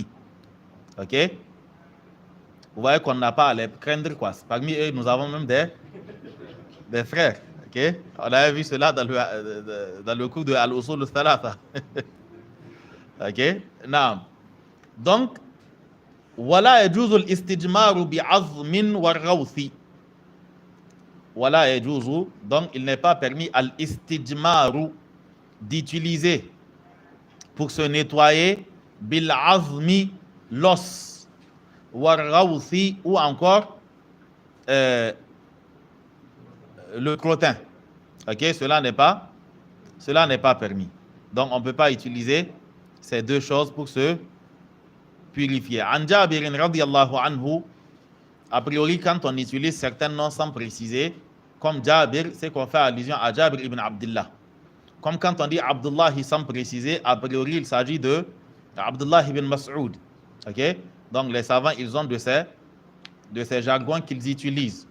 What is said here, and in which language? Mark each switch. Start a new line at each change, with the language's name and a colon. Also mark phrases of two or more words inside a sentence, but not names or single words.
French: Ok? Vous voyez qu'on n'a pas à les craindre, quoi. Parmi eux, nous avons même des frères. Ok? On avait vu cela dans le cours de Al-Usul al-Thalatha. Ok? Non. Donc,
Arabic: ولا يجوز الاستجمار بعظم وروث. ولا يجوز.
French: Donc, il n'est pas permis al-istijmaru d'utiliser pour se nettoyer
Arabic: بالعظم,
French: l'os,
Arabic: والروث,
French: ou encore le crottin. Ok, cela n'est pas permis. Donc on ne peut pas utiliser ces deux choses pour se purifier.
Arabic: عن جابر رضي الله عنه,
French: a priori quand on utilise certains noms sans préciser, comme Jabir, c'est qu'on fait allusion à Jabir ibn Abdullah. Comme quand on dit Abdullah sans préciser, a priori il s'agit de Abdullah ibn Mas'ud. Ok? Donc les savants, ils ont de ces jargons qu'ils utilisent.